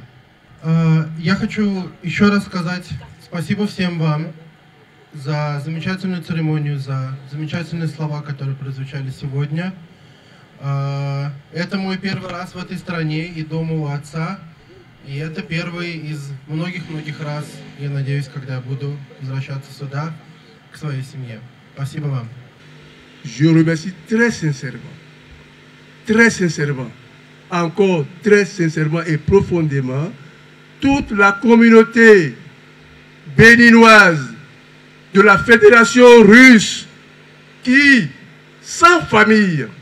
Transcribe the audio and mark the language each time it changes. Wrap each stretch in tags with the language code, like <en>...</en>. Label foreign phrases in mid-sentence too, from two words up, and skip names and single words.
<ru>Я хочу еще раз сказать спасибо всем вам за замечательную церемонию, за замечательные слова, которые прозвучали сегодня. Это мой первый раз в этой стране и дома у отца. И это первый из многих-многих раз, я надеюсь, когда я буду возвращаться сюда, к своей семье. Спасибо вам.</ru> <fr>Je remercie très sincèrement, encore très sincèrement et profondément, toute la communauté béninoise de la Fédération russe qui, sans famille,</fr>